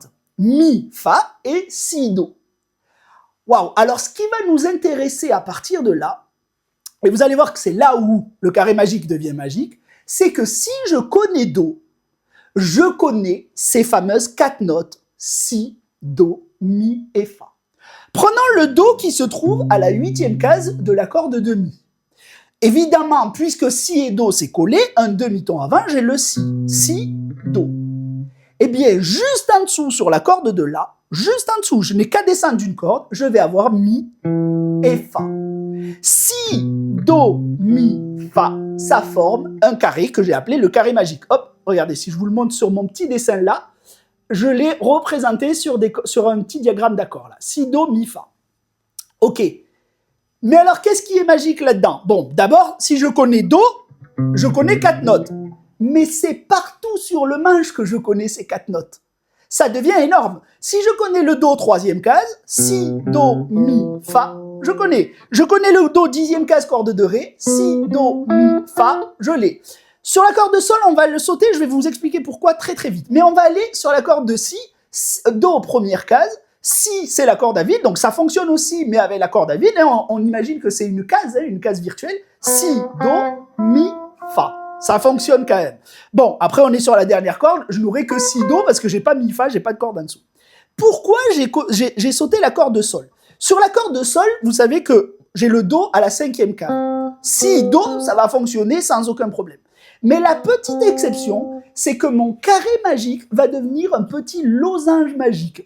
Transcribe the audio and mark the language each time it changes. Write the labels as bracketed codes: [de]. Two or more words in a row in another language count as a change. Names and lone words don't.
[fr] Mi, fa et si, do. Waouh! Alors, ce qui va nous intéresser à partir de là, et vous allez voir que c'est là où le carré magique devient magique, c'est que si je connais do, je connais ces fameuses 4 notes, si, do, mi et fa. Prenons le do qui se trouve à la 8e case de la corde de mi. Évidemment, puisque si et do c'est collé, un demi-ton avant, j'ai le si. Si, do. Eh bien, juste en dessous, sur la corde de la, juste en dessous, je n'ai qu'à descendre d'une corde, je vais avoir mi et fa. Si, do, mi, fa, ça forme un carré que j'ai appelé le carré magique. Hop, regardez, si je vous le montre sur mon petit dessin là, je l'ai représenté sur un petit diagramme d'accords là. Si, do, mi, fa. Ok. Mais alors, qu'est-ce qui est magique là-dedans? Bon, d'abord, si je connais do, je connais 4 notes. Mais c'est partout sur le manche que je connais ces 4 notes. Ça devient énorme. Si je connais le do 3e case, si, do, mi, fa, je connais. Je connais le do 10e case corde de ré, si, do, mi, fa, je l'ai. Sur la corde de sol, on va le sauter, je vais vous expliquer pourquoi très très vite. Mais on va aller sur la corde de si, do première case, Si, c'est la corde à vide, donc ça fonctionne aussi, mais avec la corde à vide, hein, on imagine que c'est une case virtuelle. Si, do, mi, fa. Ça fonctionne quand même. Bon, après, on est sur la dernière corde. Je n'aurai que si, do, parce que j'ai pas mi, fa, j'ai pas de corde en dessous. Pourquoi j'ai sauté la corde de sol? Sur la corde de sol, vous savez que j'ai le do à la 5e case. Si, do, ça va fonctionner sans aucun problème. Mais la petite exception, c'est que mon carré magique va devenir un petit losange magique.